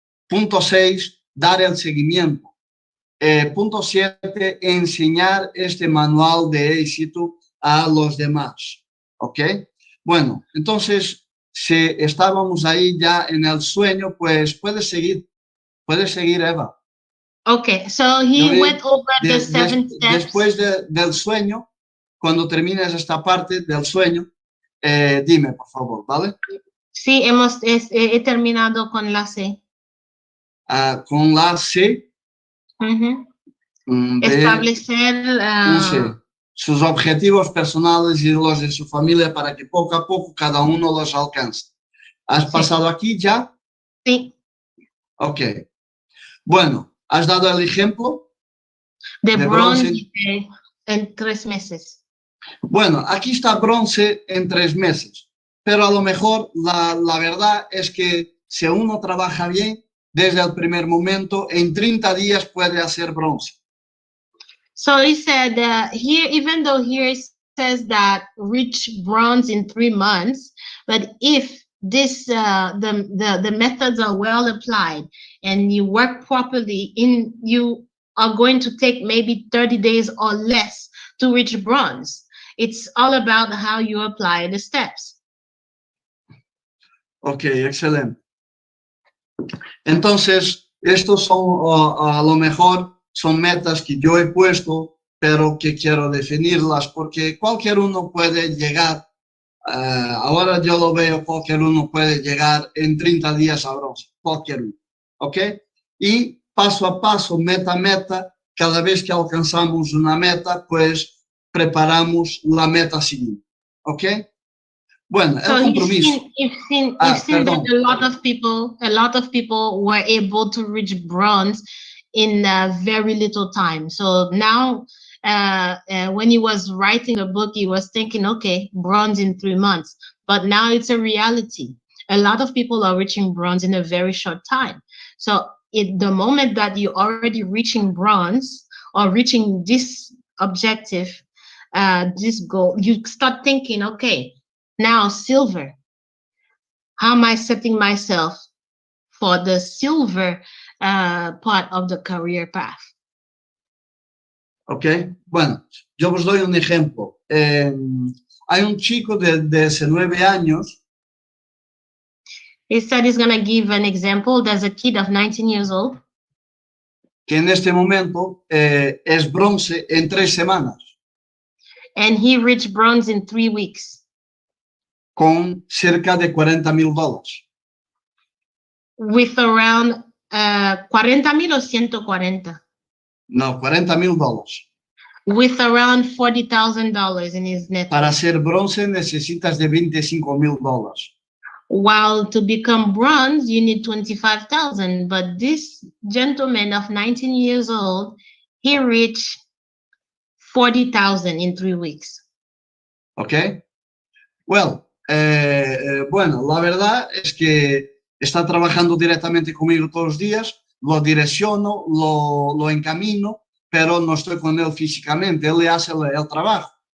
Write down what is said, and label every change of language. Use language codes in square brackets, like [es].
[es] Punto 6, dar el seguimiento. Punto 7, enseñar este manual de éxito a los demás. ¿Ok? Bueno, entonces, si estábamos ahí ya en el sueño, pues puedes seguir, Eva. [en] Okay, so he went over the 7 steps. [es] Después del sueño, cuando termines esta parte del sueño, dime, por favor, ¿vale? Sí, he terminado con la C. Con la C. Establecer sus objetivos personales y los de su familia para que poco a poco cada uno los alcance. ¿Has pasado aquí ya? Sí. Ok. Bueno, ¿has dado el ejemplo? De bronce bronce. en 3 meses. Bueno, aquí está bronce en 3 meses, pero a lo mejor la verdad es que si uno trabaja bien, desde el primer momento, en 30 días puede hacer bronce. [en] So he said here, even though here it says that reach bronze in 3 months, but if this the methods are well applied and you work properly, you are going to take maybe 30 days or less to reach bronze. It's all about how you apply the steps. [es] Ok, excelente. Entonces, estos son, a lo mejor, son metas que yo he puesto, pero que quiero definirlas, porque cualquier uno puede llegar, ahora yo lo veo, cualquier uno puede llegar en 30 días a bronce, cualquier uno, ¿ok? Y paso a paso, meta a meta, cada vez que alcanzamos una meta, pues preparamos la meta siguiente, ¿ok? Bueno, [en] So [es] el compromiso. [en] you've seen that a lot of people were able to reach bronze in very little time. So now, when he was writing a book, he was thinking, okay, bronze in 3 months. But now it's a reality. A lot of people are reaching bronze in a very short time. So the moment that you're already reaching bronze or reaching this objective, this goal, you start thinking, okay, now silver. How am I setting myself for the silver part of the career path? [es] Ok, bueno, yo os doy un ejemplo. Hay un chico de 19 años. [en] He said he's going to give an example. There's a kid of 19 years old. [es] Que en este momento es bronce en 3 semanas. [en] And he reached bronze in 3 weeks. [es] Con cerca de $40,000. [en] With around 40,000 or 140? No, $40,000. With around $40,000 in his net. [es] Para ser bronce necesitas de $25,000. [en] While to become bronze, you need 25,000. But this gentleman of 19 years old, he reached 40,000 in 3 weeks. Okay. Well, [es] bueno, la verdad es que está trabajando directamente conmigo todos los días, lo direcciono, lo encamino, pero no estoy con él físicamente, él le hace el trabajo.